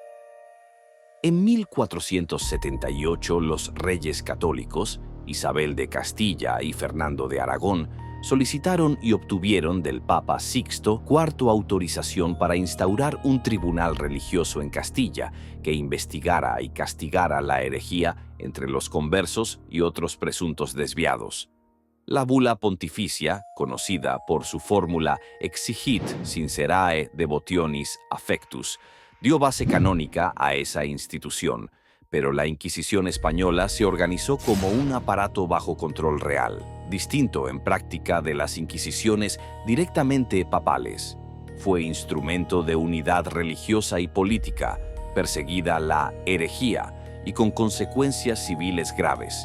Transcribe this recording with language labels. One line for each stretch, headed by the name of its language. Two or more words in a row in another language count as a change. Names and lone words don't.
Spanish: En 1478 los reyes católicos, Isabel de Castilla y Fernando de Aragón, solicitaron y obtuvieron del Papa Sixto IV autorización para instaurar un tribunal religioso en Castilla que investigara y castigara la herejía entre los conversos y otros presuntos desviados. La bula pontificia, conocida por su fórmula
Latin: Exigit sincerae devotionis affectus,
Spanish: dio base canónica a esa institución, pero la Inquisición española se organizó como un aparato bajo control real, distinto en práctica de las inquisiciones directamente papales. Fue instrumento de unidad religiosa y política, perseguida la herejía y con consecuencias civiles graves.